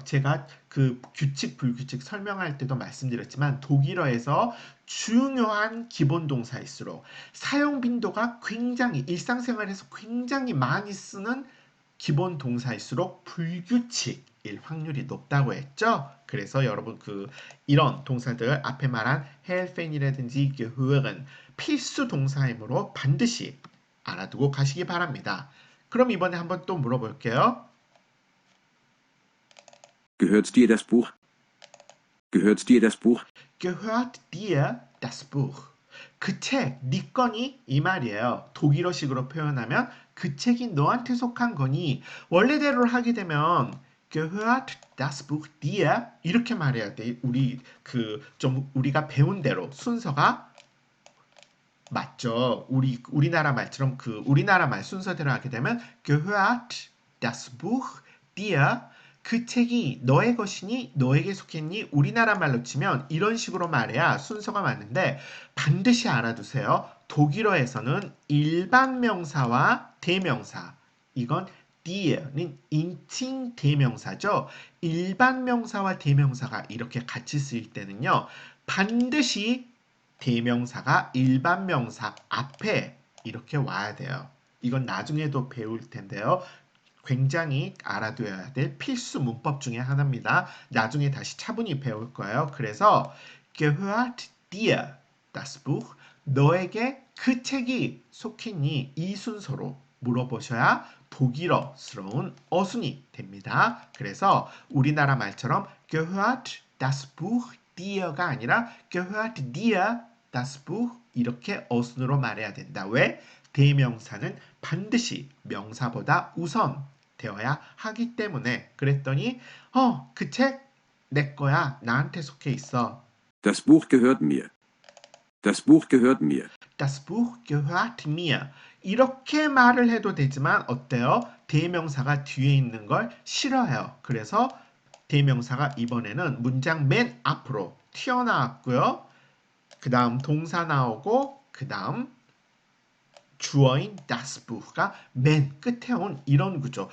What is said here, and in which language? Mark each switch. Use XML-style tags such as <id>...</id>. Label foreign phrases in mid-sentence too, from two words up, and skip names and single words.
<ko>제가 그 규칙 불규칙 설명할 때도 말씀드렸지만 독일어에서 중요한 기본 동사일수록 사용 빈도가 굉장히 일상생활에서 굉장히 많이 쓰는 기본 동사일수록 불규칙일 확률이 높다고 했죠. 그래서 여러분 이런 동사들 앞에 말한 helfen이라든지 gehören 필수 동사이므로 반드시 알아두고 가시기 바랍니다. 그럼 이번에 한번 또 물어볼게요.</ko> <de>Gehört dir das Buch? Gehört dir das Buch? Gehört dir das Buch?</de> <ko>그 책, 네 거니? 이 말이에요. 독일어식으로 표현하면 그 책이 너한테 속한 거니? 원래대로 하게 되면</ko> <de>gehört das Buch dir?</de> <ko>이렇게 말해야 돼. 우리가 배운 대로 순서가 맞죠. 우리나라 말처럼 우리나라 말 순서대로 하게 되면</ko> <de>gehört das Buch dir?</de> <ko>그 책이 너의 것이니 너에게 속했니? 우리나라 말로 치면 이런 식으로 말해야 순서가 맞는데 반드시 알아두세요. 독일어에서는 일반 명사와 대명사 이건 dier는 인칭 대명사죠. 일반 명사와 대명사가 이렇게 같이 쓰일 때는요. 반드시 대명사가 일반 명사 앞에 이렇게 와야 돼요. 이건 나중에도 배울 텐데요. 굉장히 알아둬야 될 필수 문법 중에 하나입니다. 나중에 다시 차분히 배울 거예요.</ko> <de>그래서 gehört dir das Buch?</de> <ko>너에게 그 책이 속했니? 이 순서로 물어보셔야 독일어스러운 어순이 됩니다. 그래서 우리나라 말처럼</ko> <de>gehört das Buch dir</de> <ko>가 아니라</ko> <de>gehört dir das Buch</de> <ko>이렇게 어순으로 말해야 된다. 왜? 대명사는 반드시 명사보다 우선 되어야 하기 때문에 그랬더니 그 책 내 거야. 나한테 속해 있어.</ko> <de>Das Buch gehört mir. Das Buch gehört mir. Das Buch gehört mir.</de> <ko>이렇게 말을 해도 되지만 어때요? 대명사가 뒤에 있는 걸 싫어해요. 그래서 대명사가 이번에는 문장 맨 앞으로 튀어나왔고요. 그 다음 동사 나오고 그 다음 주어인</ko> <de>das Buch</de> <ko>가 맨 끝에 온 이런 구조.</ko>